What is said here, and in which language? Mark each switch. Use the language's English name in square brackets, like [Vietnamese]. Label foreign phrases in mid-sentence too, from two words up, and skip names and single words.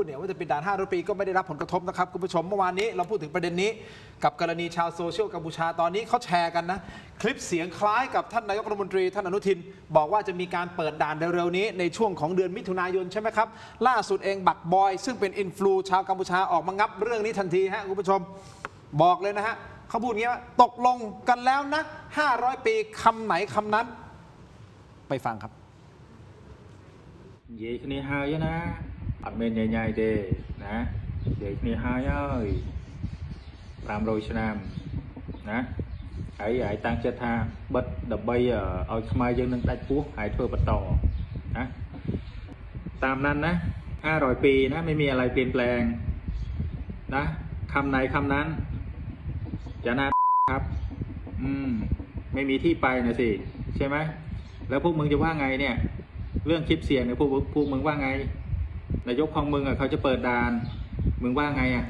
[Thai] เนี่ยว่าจะปิดด่าน500 ปีก็ไม่ได้รับผลกระทบนะครับคุณผู้ชมเมื่อวานนี้เราพูดถึงประเด็นนี้กับกรณีชาวโซเชียลกัมพูชาตอนนี้เขาแชร์กันนะคลิปเสียงคล้ายกับท่านนายกรัฐมนตรีท่านอนุทินบอกว่าจะมีการเปิดด่านเร็วๆนี้ในช่วงของเดือนมิถุนายนใช่ไหมครับล่าสุดเองบักบอยซึ่งเป็นอินฟลูชาวกัมพูชาออกมางับเรื่องนี้ทันทีฮะคุณผู้ชมบอกเลยนะฮะเขาพูดงี้ว่าตกลงกันแล้วนะ500 ปีคำไหนคำนั้นไปฟังครับ [Khmer] និយាយគ្នាហើយណាអត់មានញញ៉ៃទេណានិយាយគ្នាហើយ500 ឆ្នាំណាហើយតាំង ចិត្តថាបិទដើម្បីឲ្យខ្មែរយើងនឹងដាច់ពោះហើយធ្វើបន្តណាតាម [Thai] นั้นนะ500 ปีนะไม่มีอะไรเปลี่ยนแปลงนะคำไหนคำนั้นจะน่าครับไม่มีที่ไปนะสิใช่ไหมแล้วพวกมึงจะว่าไงเนี่ยเรื่องคลิปเสียงเนี่ยพวกมึงว่าไงนายกของมึงเขาจะเปิดด่านมึงว่าไง